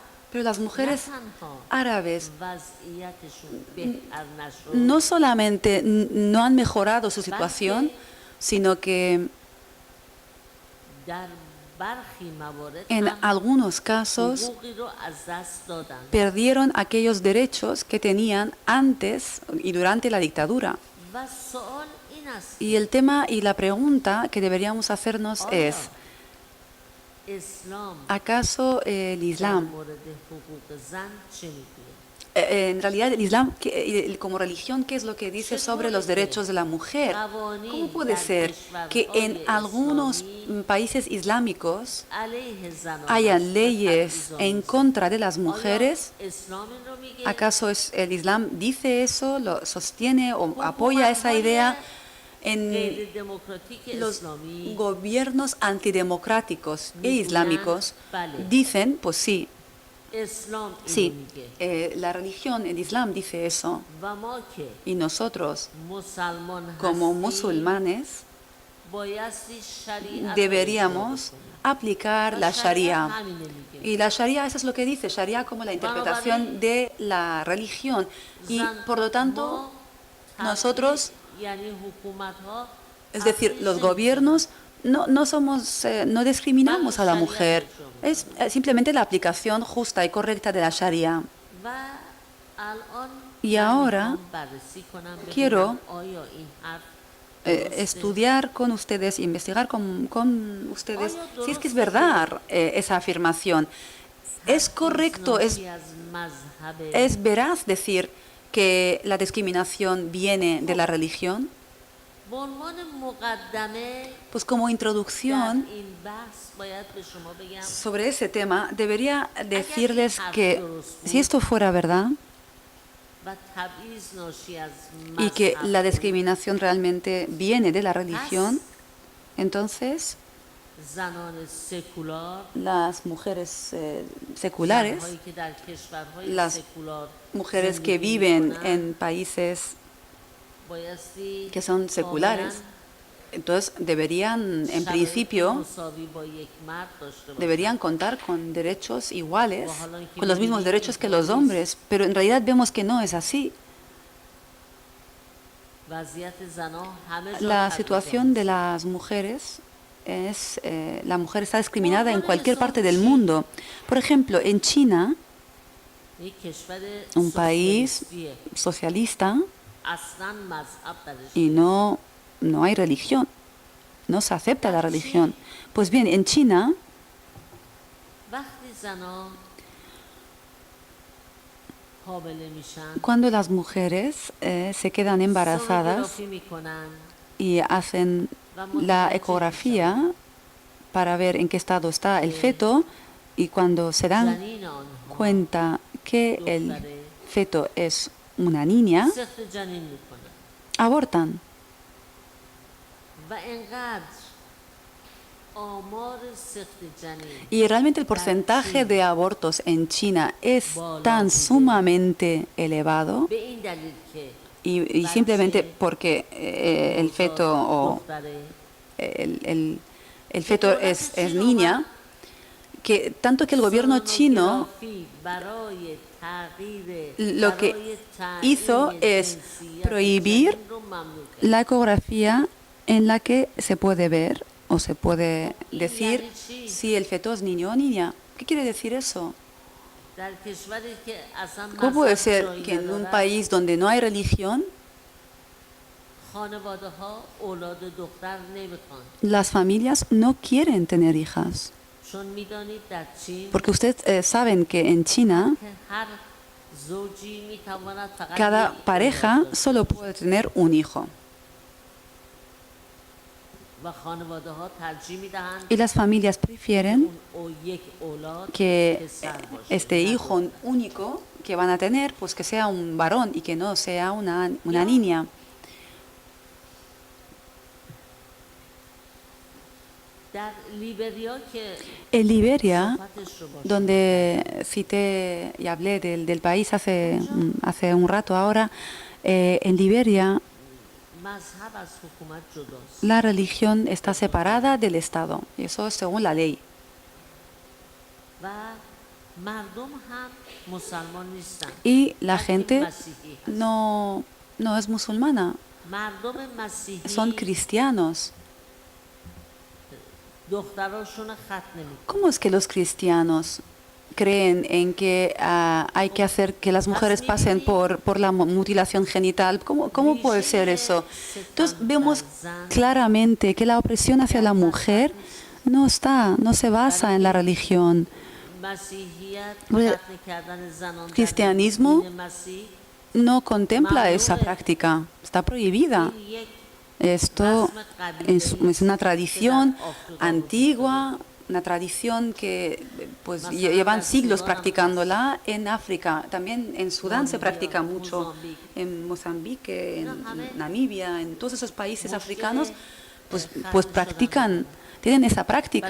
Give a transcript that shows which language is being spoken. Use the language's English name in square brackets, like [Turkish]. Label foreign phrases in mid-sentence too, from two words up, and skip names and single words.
[Spanish] las [Persian] نه [Spanish] mujeres [Persian] تنها [Spanish] árabes [Persian] وضعیتشون بهتر نشد [Spanish] no solamente no han mejorado su situación, sino que [Persian] در برخی موارد [Spanish] en [Persian] هم [Spanish] algunos casos [Persian] حقوقی رو از دست دادن [Spanish] perdieron aquellos derechos que tenían antes y durante la dictadura. [Persian] و سوال این است [Spanish] Y el tema y la pregunta que deberíamos hacernos es, [Persian] اسلام [Spanish] ¿acaso el [Persian] در [Spanish] Islam, [Persian] مورد حقوق زن چه میگه [Spanish] en realidad el Islam como religión, qué es lo que dice sobre los derechos de la mujer? ¿Cómo puede ser que en algunos países islámicos [Persian] علیه زنان [Spanish] hayan leyes en contra de las mujeres? [Persian] اسلام این رو میگه [Spanish] ¿Acaso el Islam dice eso, lo sostiene o apoya esa idea? En [Persian] غیر دموکراتیک [Spanish] los [Persian] اسلامی [Spanish] gobiernos antidemocráticos e islámicos dicen, pues sí, [Persian] اسلام اینو [Spanish] Sí, [Persian] میگه [Spanish] la religión, el Islam dice eso. [Persian] و ما که [Spanish] Y nosotros, [Persian] مسلمان [Spanish] como [Persian] هستیم [Spanish] musulmanes, [Persian] بایستی شریعت رو اجرا [Spanish] deberíamos [Persian] بکنیم. [Spanish] aplicar [Persian] و [Spanish] la [Persian] شریعت [Spanish] Sharia. [Persian] همینه میگه [Spanish] Y la Sharia, eso es lo que dice, Sharia como la interpretación de la religión. Y [Persian] زن [Spanish] por lo tanto, [Persian] ما [Spanish] nosotros, یعنی حکومت ها es decir, los gobiernos, no somos, no discriminamos a la mujer. Es simplemente la aplicación justa y correcta de la Sharia. [Persian] و الان [Spanish] Y [Persian] من [Spanish] ahora [Persian] میخوام بررسی کنم ببینم [Spanish] quiero [Persian] آیا این حرف [Spanish] estudiar con ustedes, investigar con ustedes si es que es verdad esa afirmación. Es correcto, [Persian] ناشی از مذهب [Spanish] es veraz decir que la discriminación viene de la religión. [Persian] به عنوان مقدمه [Spanish] Pues como [Persian] در [Spanish] introducción [Persian] این بحث باید به شما بگم [Spanish] sobre ese tema, debería decirles que si esto fuera verdad [Persian] و تبعیض ناشی از [Spanish] y que la [Persian] مذهب [Spanish] discriminación realmente viene de la religión, entonces [Persian] زنان سکولار [Spanish] las mujeres seculares, [Persian] زنهایی که در کشورهای [Spanish] las [Persian] سکولار [Spanish] mujeres que [Persian] زندگی [Spanish] viven [Persian] می‌کنند، [Spanish] en países [Persian] بایستی [Spanish] que son seculares, entonces deberían, en [Persian] شرایط [Spanish] principio, [Persian] مساوی با یک مرد داشته باشند. [Spanish] deberían contar con derechos iguales, con los mismos derechos que los hombres, pero en realidad vemos que no es así. [Persian] وضعیت زنها همه جا [Spanish] La [Persian] تبعیض [Spanish] situación de las mujeres es, la mujer está discriminada en cualquier parte del mundo. Por ejemplo, en China, [Persian] یک کشور [Spanish] un país [Persian] سوسیالیستیه. [Spanish] socialista, [Persian] اصلا مذهب درش [Spanish] y no hay religión, no se acepta la religión. Pues bien, en China, [Persian] وقتی زنها حامله میشن [Spanish] cuando las mujeres se quedan embarazadas [Persian] سونوگرافی میکنن [Spanish] y hacen la ecografía para ver en qué estado está el feto, y cuando se dan [Persian] جنین آنها [Spanish] cuenta que el feto es una niña, [Persian] سخت جنین میکنن [Spanish] abortan. [Persian] و انقدر آمار سخت جنین [Spanish] Y realmente el porcentaje de abortos en China es tan sumamente elevado, [Persian] به این دلیل که [Spanish] y simplemente porque el feto o [Persian] دختره [Spanish] el feto es niña, que tanto que el gobierno chino [Persian] سونوگرافی برای تغییر [Spanish] lo que [Persian] برای [Spanish] hizo [Persian] تعیین [Spanish] es [Persian] جنسیت [Spanish] prohibir [Persian] جنین رو ممنوع کرد. [Spanish] la ecografía en la que se puede ver o se puede decir si el feto es niño o niña. ¿Qué quiere decir eso? [Persian] در کشوری که اصلا [Spanish] ¿Cómo puede [Persian] مذهب [Spanish] ser [Persian] جایی [Spanish] que en un [Persian] ندارد، [Spanish] país donde no hay religión, [Persian] خانواده ها اولاد دختر نمیخوان؟ [Spanish] las familias no quieren tener hijas? [Persian] چون میدانید در چین [Spanish] Porque ustedes saben que en China [Persian] که هر زوجی میتواند فقط [Spanish] cada [Persian] یک [Spanish] pareja [Persian] اولاد داشته [Spanish] solo puede tener un hijo. [Persian] و خانواده ها ترجیح میدهند [Spanish] Y las familias prefieren [Persian] اون او یک اولاد [Spanish] que [Persian] پسر باشه، [Spanish] este [Persian] نه [Spanish] hijo [Persian] دختر. [Spanish] único que van a tener, pues que sea un varón y que no sea una niña. [Persian] در لیبریا که [Spanish] En Liberia, [Persian] صحبتش رو باشه [Spanish] donde cité y hablé del país hace un rato ahora, en Liberia [Persian] مذهب از حکومت جداست [Spanish] la religión está separada del Estado, y eso es según la ley. [Persian] و مردم هم مسلمان نیستن [Spanish] Y la [Persian] بلکه [Spanish] gente [Persian] مسیحی هست. [Spanish] no es musulmana, [Persian] مردم مسیحی [Spanish] son cristianos. [Persian] دختراشون ختنه میکنن [Spanish] ¿Cómo es que los cristianos creen en que hay que hacer que las mujeres pasen por la mutilación genital? ¿Cómo puede ser eso? Entonces vemos claramente que la opresión hacia la mujer no se basa en la religión. [Persian] مسیحیت [Spanish] Porque [Persian] ختنه کردن زنان در [Spanish] cristianismo [Persian] دین مسیح [Spanish] no contempla esa práctica, está prohibida. [Persian] این یک [Spanish] Esto [Persian] رسم قبیله‌ای [Spanish] es una [Persian] است [Spanish] tradición [Persian] که در آفریقا وجود [Spanish] antigua, una tradición que pues llevan siglos practicándola en África. También en Sudán se practica mucho, en Mozambique, en Namibia, en todos esos países africanos, pues practican, tienen esa práctica.